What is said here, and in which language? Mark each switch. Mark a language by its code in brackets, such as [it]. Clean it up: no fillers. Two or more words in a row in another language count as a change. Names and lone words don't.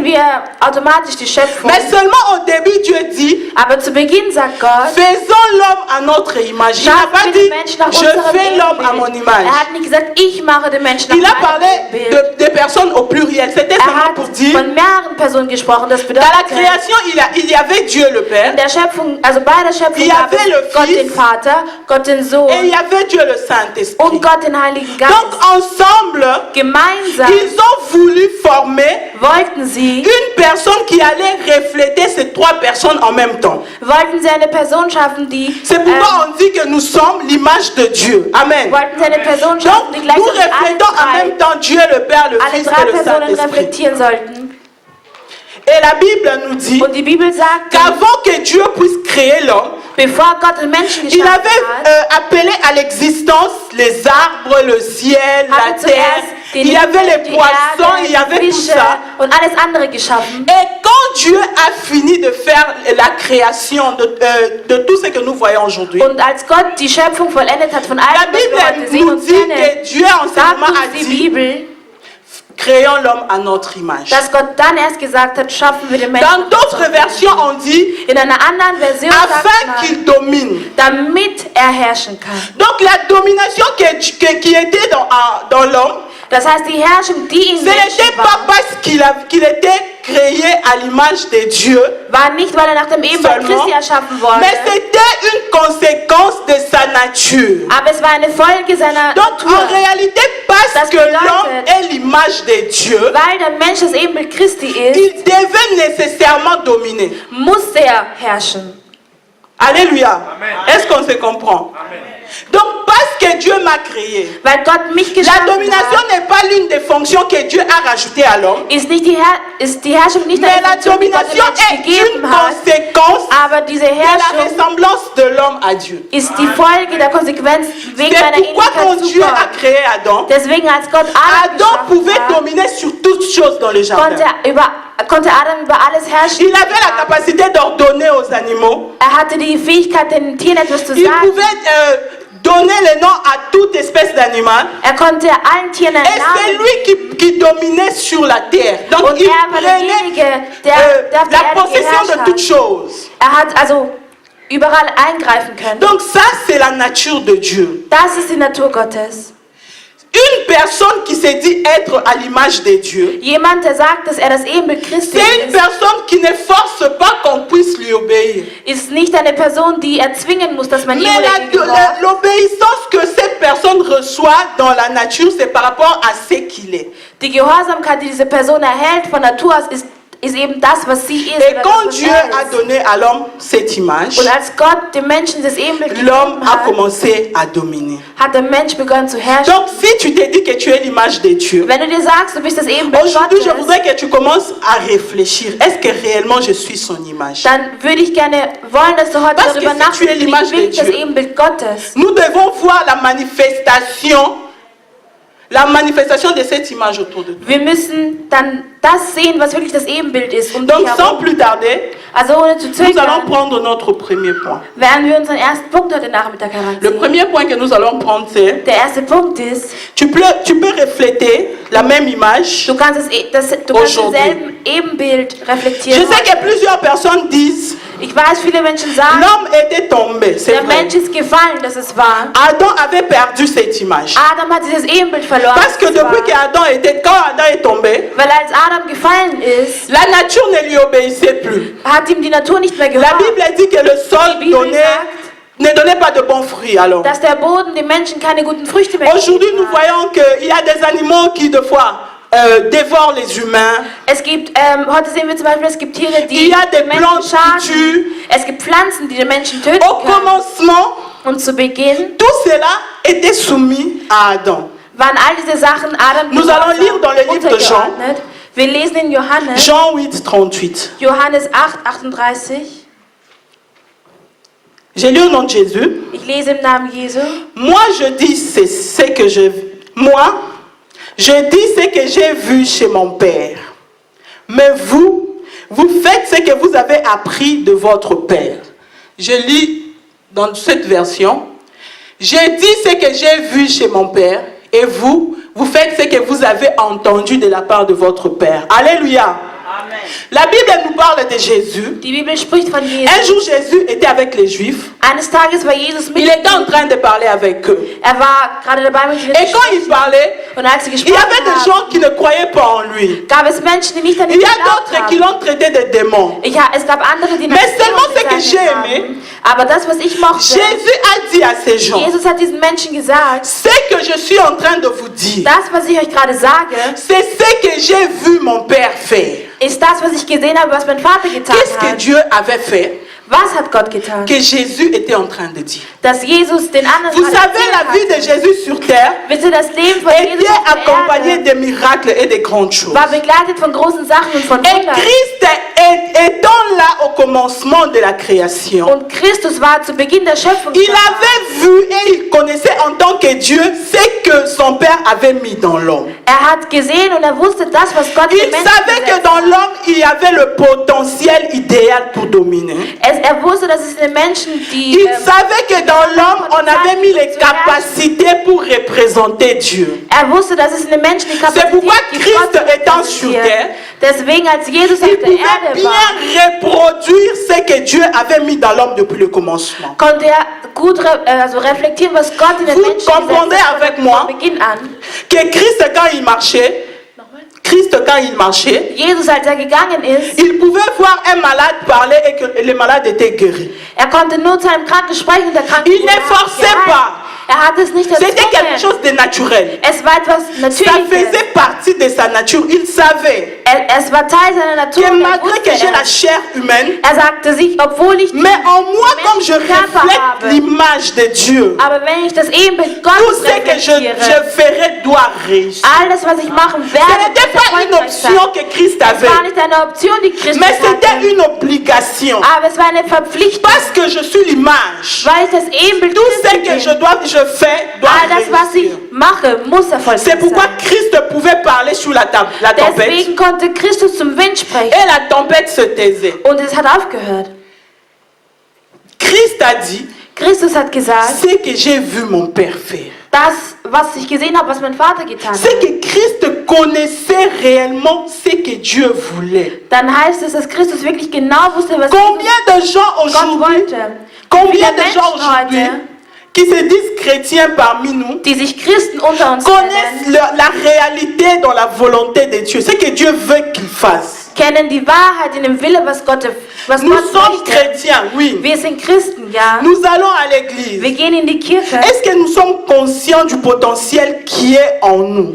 [fr] Mais seulement au début Dieu dit, faisons l'homme à notre image. Il n'a pas dit, je fais l'homme à mon image. Il a parlé de personnes au pluriel. C'était seulement pour dire, dans la création il y avait Dieu le Père. [de] In der Schöpfung, also bei der Schöpfung [fr] Il y [de] gab [fr] avait le [de] es Gott [fr] Fils. [de] den Vater, Gott den Sohn [fr] Et il y avait Dieu le Saint-Esprit. [de] und Gott den Heiligen Geist. [fr] Donc ensemble, [de] Gemeinsam [fr] ils ont voulu former [de] wollten sie [fr] une personne qui allait refléter ces trois personnes en même temps. [de] eine Person schaffen, die [fr] C'est pourquoi on dit que nous sommes l'image de Dieu. Amen. [de] wollten sie eine Person schaffen, [fr] Donc [de] die [fr] nous [de] gleichzeitig [fr] reflétons en même temps Dieu le Père, le [de] alle [fr] Fils [de] drei [fr] et le [de] Personen [fr] Saint-Esprit. [de] reflektieren sollten. [fr] Et la Bible nous dit [de] Und die Bibel sagt, [fr] qu'avant que Dieu puisse créer l'homme, [de] bevor Gott den Menschen [fr] il [de] geschaffen [fr] avait [de] hat, [fr] appelé à l'existence les arbres, le ciel, la [de] hat er [fr] terre. [de] zuerst den [fr] Il y avait [de] Himmel, [fr] les [de] die [fr] poissons, [de] Erde, [fr] il y avait tout [de] Fische [fr] ça. [de] und alles andere geschaffen. [fr] Et quand Dieu a fini de faire la création de tout ce que nous voyons aujourd'hui, [de] Und als Gott die Schöpfung vollendet hat von [fr] la [de] allem, was wir heute [fr] Bible [de] sehen [fr] nous [de] und [fr] dit [de] kennen, [fr] que Dieu en ce [de] sagt [fr] moment a [de] uns die [fr] dit, [de] Bibel, [fr] créons l'homme à notre image. [de] dass Gott dann erst gesagt hat, schaffen wir den Menschen. [fr] Dans d'autres versions, on dit, [de] In einer anderen Version sagt [fr] afin [de] man, [fr] qu'il domine. [de] damit er herrschen kann. [fr] Donc la domination qui était dans l'homme, [de] Das heißt, die Herrschung, die in [fr] ce n'était [de] Menschen [fr] pas [de] war, [fr] parce qu'il était créé à l'image de Dieu, [de] war nicht, weil er nach dem Ebenbild [fr] seulement, [de] Christi erschaffen wurde, [fr] mais c'était une conséquence de sa nature. [de] aber es war eine Folge seiner [fr] Donc [de] Natur. [fr] en réalité, parce [de] Das [fr] que [de] bedeutet, [fr] l'homme est l'image de Dieu, [de] Weil der Mensch das Ebenbild Christi ist, [fr] il devait nécessairement dominer. [de] muss er herrschen. [fr] Alléluia. Est-ce qu'on se comprend? Amen. Donc parce que Dieu m'a créé, [de] Weil Gott mich [fr] la [de] geschaffen [fr] domination [de] hat, [fr] n'est pas l'une des fonctions que Dieu a rajoutées à l'homme, [de] ist die Herrschung nicht [fr] mais [de] eine [fr] la [de] Funktion, die Gott dem [fr] domination [de] Menschen [fr] est une [de] gegeben hat, [fr] conséquence [de] aber diese [fr] de la [de] Herrschung [fr] ressemblance de l'homme à Dieu. [de] ist die Folge der Konsequenz wegen seiner [fr] C'est pourquoi quand [de] Ähnlichkeit zu [fr] Dieu a [de] Gott. [fr] créé Adam, [de] Deswegen, als Gott Adam [fr] Adam pouvait [de] geschaffen hat, [fr] dominer sur toutes choses dans le jardin. [de] konnte Adam über alles herrschen. [fr] Il avait la capacité d'ordonner aux animaux. [de] Er hatte die Fähigkeit, den Tieren etwas zu [fr] Il [de] sagen. [fr] pouvait donner le nom à toute espèce d'animal. [de] Er konnte allen Tieren einen [fr] Et c'est [de] Namen [fr] lui qui dominait sur la terre. Donc [de] Und [fr] il [de] er war derjenige, [fr] prenait [de] der auf der [fr] la [de] Erde [fr] possession [de] geherrscht [fr] de [de] hat. [fr] toutes choses. [de] Er hat also überall eingreifen können. [fr] Donc ça, c'est la nature de Dieu. [de] Das ist die Natur Gottes. [fr] Une personne qui se dit être à l'image de Dieu, [de] Jemand, der sagt, dass er das Ebenbild Christi [fr] c'est une [de] ist, [fr] personne qui ne force pas qu'on puisse lui obéir. [de] ist nicht eine Person, die erzwingen muss, dass man ihm [fr] Mais [de] oder ihm gehorcht. [fr] l'obéissance que cette personne reçoit dans la nature, c'est par rapport à ce qu'il est. [de] Die Gehorsamkeit, die diese Person erhält von Natur aus, ist eben das, was sie ist. [fr] Et [de] oder [fr] quand [de] das, was [fr] Dieu [de] er [fr] a [de] ist. [fr] donné à l'homme cette image, [de] Und als Gott dem Menschen das Ebenbild [fr] l'homme [de] gegeben [fr] a [de] hat, [fr] commencé à dominer. [de] hat der Mensch begonnen zu herrschen. [fr] Donc si tu te dis que tu es l'image de Dieu, [de] Wenn du dir sagst, du bist das Ebenbild [fr] aujourd'hui je [de] Gottes, [fr] voudrais que tu commences à réfléchir. Est-ce que réellement je suis son image? [de] dann würde ich gerne wollen, dass du heute [fr] Parce que [de] darüber [fr] si tu es [de] nachdenkst, [fr] l'image [de] bin ich [fr] de [de] das [fr] Dieu. [de] Ebenbild Gottes. [fr] Nous devons voir la manifestation de cette image autour de nous. [de] Wir müssen dann das sehen, was wirklich das Ebenbild ist. Um [fr] Donc [de] dich [fr] sans [de] herum. [fr] plus tarder, [de] Also ohne zu [fr] nous allons [de] zögern, [fr] prendre notre premier point. [de] werden wir unseren ersten Punkt heute Nachmittag [fr] Le [de] heranziehen. [fr] premier point que nous allons prendre, c'est [de] Der erste Punkt ist, [fr] tu peux refléter la même image. [de] du kannst [fr] Aujourd'hui. [de] denselben Ebenbild [fr] Je [de] reflektieren. [fr] sais que plusieurs personnes disent [de] Ich weiß, viele Menschen sagen, [fr] l'homme était tombé, c'est [de] der [fr] vrai. [de] Mensch ist gefallen, das ist wahr. [fr] Adam avait perdu cette image. [de] Adam hat dieses Ebenbild verloren. [fr] Parce que [de] das ist [fr] depuis [de] wahr. [fr] quand Adam est tombé, [de] Weil als Adam gefallen ist, [fr] la nature ne lui obéissait plus. [de] hat ihm die Natur nicht mehr [fr] La [de] gehört. [fr] Bible dit que le sol [de] Die Bibel [fr] ne donnait pas de bons fruits alors. [de] Dass der Boden den Menschen keine guten Früchte mehr [fr] Aujourd'hui, nous [de] gegeben hat. [fr] voyons qu'il y a des animaux qui, des fois, dévorent les humains. [de] Es gibt, heute sehen wir zum Beispiel, es gibt Tiere, [fr] Il [de] die [fr] y a des [de] den Menschen [fr] plantes qui [de] schaden. [fr] tuent. [de] Es gibt Pflanzen, die den Menschen töten [fr] Au [de] können. [fr] commencement, [de] Und zu Beginn [fr] tout cela était soumis à Adam. [de] waren all diese Sachen Adam [fr] Nous allons lire dans le livre de Jean. [de] untergeordnet. Wir lesen in Johannes, [fr] Jean 8, 38. [de] Johannes 8, 38. [fr] J'ai lu au nom de Jésus. [de] Ich lese im Namen Jesu. [fr] Moi, je dis ce que je j'ai vu chez mon Père. Mais vous faites ce que vous avez appris de votre Père. Je lis dans cette version. J'ai dit ce que j'ai vu chez mon Père. Et vous faites ce que vous avez entendu de la part de votre Père. Alléluia. Amen. La Bible nous parle de Jésus. [de] Die Bibel spricht von Jesus. [fr] Un jour, Jésus était avec les Juifs. [de] Eines Tages war Jesus mit [fr] Il était en train de parler avec eux. [de] war gerade dabei mit ihnen [fr] Et [de] zu [fr] quand il [de] sprechen. [fr] parlait, [de] Und als sie [fr] il y [de] gesprochen [fr] avait des [de] haben, [fr] gens qui ne croyaient pas en lui. [de] gab es Menschen, die nicht an ihn [fr] Il y a [de] geglaubt [fr] d'autres qui [de] haben. [fr] l'ont traité de démon. [de] Es gab andere, die [fr] Mais seulement ce que [de] bezeichnet [fr] j'ai [de] haben. [fr] aimé, [de] Aber das, was ich mochte, [fr] Jésus a dit à ces gens, [de] Jesus hat diesen Menschen gesagt, [fr] ce que je suis en train de vous dire, [de] das, was ich euch gerade sage, [fr] c'est ce que j'ai vu mon Père faire. [de] ist das, was ich gesehen habe, was mein Vater getan [fr] Qu'est-ce que [de] hat. [fr] Dieu avait fait? [de] Was hat Gott getan? [fr] Que Jésus était en train de dire. [de] Dass Jesus den anderen [fr] Vous [de] gerade [fr] savez, la vie [de] erzählt [fr] de [de] hatte. [fr] Jésus sur terre [de] Wisst ihr, das Leben von Jesus [fr] était [de] auf der [fr] accompagné [de] Erde [fr] de miracles et de grandes choses. [de] war begleitet von großen Sachen und von [fr] Et [de] Wundern. [fr] Christ étant là au commencement de la création, [de] Und Christus war zu Beginn der Schöpfung. [fr] il avait vu et il connaissait en tant que Dieu ce que son Père avait mis dans l'homme. [de] Hat gesehen und wusste das, was Gott [fr] Il [de] im Menschen [fr] savait que [de] gesetzt [fr] dans [de] hat. [fr] l'homme, il y avait le potentiel idéal pour dominer. [de] Wusste, dass es in den Menschen die [fr] Il savait que dans l'homme, on avait mis les capacités pour représenter Dieu. [de] wusste, dass es in den Menschen die [fr] C'est pourquoi [de] Kapazität [fr] Christ étant sur terre, [de] Deswegen, als Jesus auf [fr] il [de] der [fr] pouvait [de] Erde [fr] bien [de] war, [fr] reproduire ce que Dieu avait mis dans l'homme depuis le commencement. [de] konnte gut reflektieren, was Gott in den [fr] Vous [de] Menschen [fr] comprenez [de] gesetzt hat [fr] avec [de] von [fr] moi [de] Beginn an. [fr] que Christ, quand il marchait, [de] Jesus, als gegangen ist, [fr] il pouvait voir un malade parler et que le malade était guéri. [de] Konnte nur zu einem Kranken sprechen, der Kranke [fr] Il ne forçait pas. [de] hat es nicht [fr] C'était quelque chose de naturel. [de] Es war etwas [fr] Ça [de] Natürliches. [fr] faisait partie de sa nature. Il savait [de] Es war Teil seiner Natur. [fr] que [de] und [fr] malgré que j'ai la chair humaine, [de] sagte sich, obwohl ich [fr] mais en moi, comme je [de] Körper [fr] reflète [de] habe, [fr] l'image de Dieu, [de] aber wenn ich das Ebenbild [fr] tout [de] Gottes [fr] ce que je [de] reflektiere, [fr] ferai doit réussir. [de] alles, was ich machen [fr] Ce [de] werde, [fr] n'était pas une [de] erfolgreich sein. [fr] option que Christ [de] Es war [fr] avait, [de] nicht eine Option, die Christus [fr] mais c'était [de] hatte, [fr] une obligation. [de] aber es war eine Verpflichtung, [fr] Parce que je suis l'image. [de] weil ich das Ebenbild [fr] Tout ce [de] Christi [fr] que [de] bin. [fr] je fais doit [de] All das, was ich [fr] réussir. [de] mache, muss erfolgreich [fr] C'est pourquoi [de] sein. [fr] Christ pouvait parler sous la tempête. [de] Deswegen konnte Christus zum Wind sprechen [fr] Et la tempête se taisait. [de] und es hat aufgehört. [fr] Christ a dit, [de] Christus hat gesagt, [fr] ce que j'ai vu mon Père faire. [de] das, was ich gesehen habe, was mein Vater getan [fr] C'est [de] hat. [fr] que Christ connaissait réellement ce que Dieu voulait. [de] Dann heißt es, dass Christus wirklich genau wusste, was [fr] Combien de gens [de] Gott [fr] aujourd'hui, [de] wollte. [fr] combien [de] Viele [fr] de gens [de] Menschen [fr] aujourd'hui [de] heute, [fr] qui se disent chrétiens parmi nous, [de] die sich Christen unter uns [fr] connaissent [de] nennen, [fr] la réalité dans la volonté de Dieu, ce que Dieu veut qu'ils fassent. [de] kennen die Wahrheit in dem Wille, was Gott [fr] Nous sommes [de] möchte. [fr] chrétiens, oui. [de] Wir sind Christen, ja. [fr] Nous allons à l'église. [de] Wir gehen in die Kirche. [fr] Est-ce que nous sommes conscients du potentiel qui est en nous?